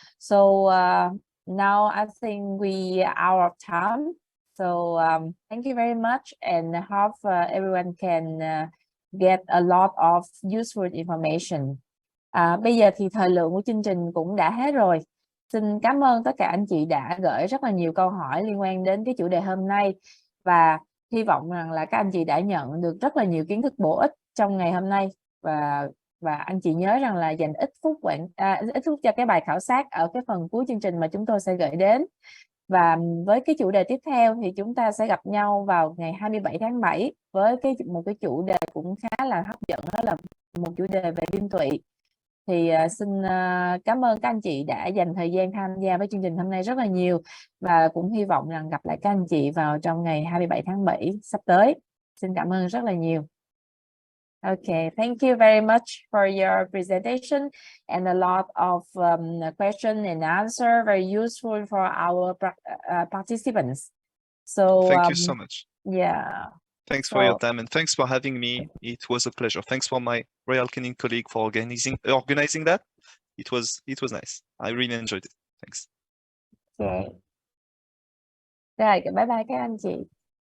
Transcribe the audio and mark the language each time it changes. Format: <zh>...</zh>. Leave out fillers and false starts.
<en>So now I think we are out of time. So thank you very much, and hope everyone can get a lot of useful information.</en> <vi>Bây giờ thì thời lượng của chương trình cũng đã hết rồi. Xin cảm ơn tất cả anh chị đã gửi rất là nhiều câu hỏi liên quan đến cái chủ đề hôm nay, và hy vọng rằng là các anh chị đã nhận được rất là nhiều kiến thức bổ ích trong ngày hôm nay, và anh chị nhớ rằng là dành ít phút cho cái bài khảo sát ở cái phần cuối chương trình mà chúng tôi sẽ gửi đến. Và với cái chủ đề tiếp theo thì chúng ta sẽ gặp nhau vào ngày 27 tháng 7 với một cái chủ đề cũng khá là hấp dẫn, đó là một chủ đề về viêm tụy. Thì xin cảm ơn các anh chị đã dành thời gian tham gia với chương trình hôm nay rất là nhiều, và cũng hy vọng rằng gặp lại các anh chị vào trong ngày 27 tháng 7 sắp tới. Xin cảm ơn rất là nhiều.</vi> <en>Okay, thank you very much for your presentation and a lot of question and answer, very useful for our participants. So thank you so much. Yeah. Thanks for your time, and thanks for having me. It was a pleasure. Thanks for my Royal Canin colleague for organizing that. It was nice. I really enjoyed it. Thanks. Okay.</en> <vi>Rồi, bye bye các anh chị.</vi>